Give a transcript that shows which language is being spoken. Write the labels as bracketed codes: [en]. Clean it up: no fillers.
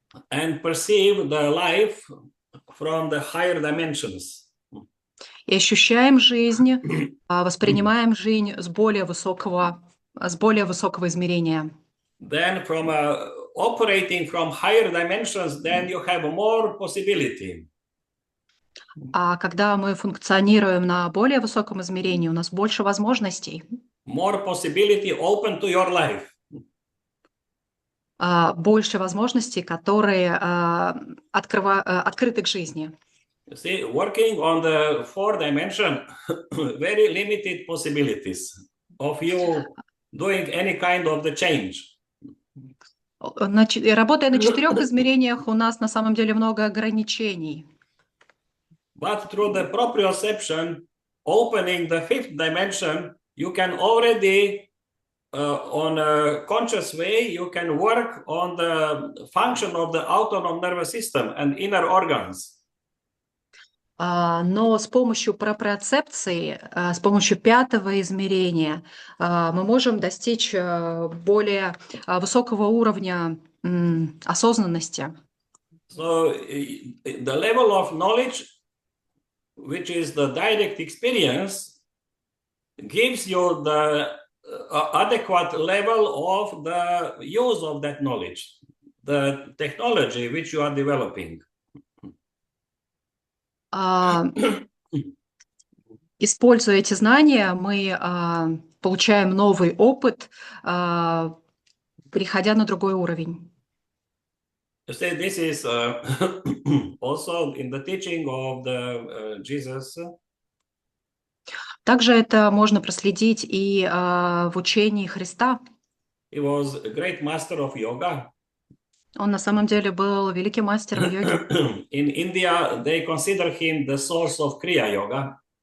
[en] And perceive the life from the higher dimensions. [ru] И ощущаем жизнь, воспринимаем жизнь с более высокого измерения. [en] Then from operating from higher dimensions, then you have more possibility. [ru] А когда мы функционируем на более высоком измерении, у нас больше возможностей. [en] More possibility open to your life. [ru] Больше возможностей, которые открыты к жизни. [en] You see, working on the fourth dimension, very limited possibilities of you doing any kind of the change. [ru] Работая на 4 измерениях, у нас на самом деле много ограничений. [en] But through the proprioception, opening the fifth dimension, you can already, on a conscious way, you can work on the function of the autonomous nervous system and inner organs. [ru] Но с помощью проприоцепции, с помощью пятого измерения, мы можем достичь более высокого уровня осознанности. [en] So the level of knowledge, which is the direct experience, gives you the adequate level of the use of that knowledge, the technology which you are developing. [ru] Используя эти знания, мы получаем новый опыт, переходя на другой уровень. [en] You see, this is also in the teaching of the Jesus. [ru] Также это можно проследить и в учении Христа. [en] He was a great master of yoga. [ru] Он на самом деле был великим мастером йоги. [en] In India, they consider him the source of Kriya Yoga.